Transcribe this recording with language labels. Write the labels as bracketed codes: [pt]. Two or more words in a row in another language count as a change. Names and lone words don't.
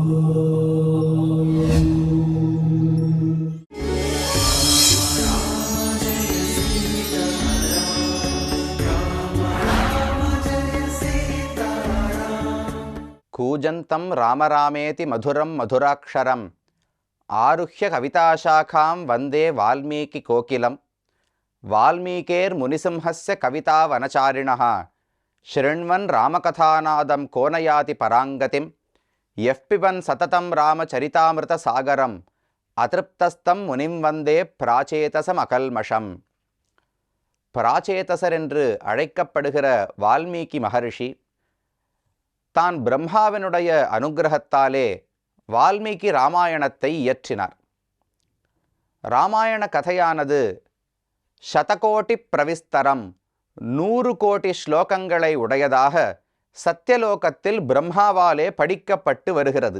[sa] कूजन्तं रामरामेति मधुरं मधुराक्षरम् आरुह्य कविताशाखां वन्दे वाल्मीकिकोकिलं वाल्मीकेर्मुनिसिंहस्य कवितावनचारिणः शृण्वन् रामकथानादं को न याति पराङ्गतिं यः पिबन् सततं रामचरितामृतसागरम् अतृप्तस्तं मुनिं वन्दे பிராச்சேதசமகல்மஷம். [ta] பிராச்சேதசர் என்று அழைக்கப்படுகிற வால்மீகி மகரிஷி தான் பிரம்மாவினுடைய அனுகிரகத்தாலே வால்மீகி ராமாயணத்தை இயற்றினார். ராமாயண கதையானது சதகோட்டி பிரவிஸ்தரம் 100 கோடி ஸ்லோகங்களை உடையதாக சத்தியலோகத்தில் பிரம்மாவாலே படிக்கப்பட்டு வருகிறது.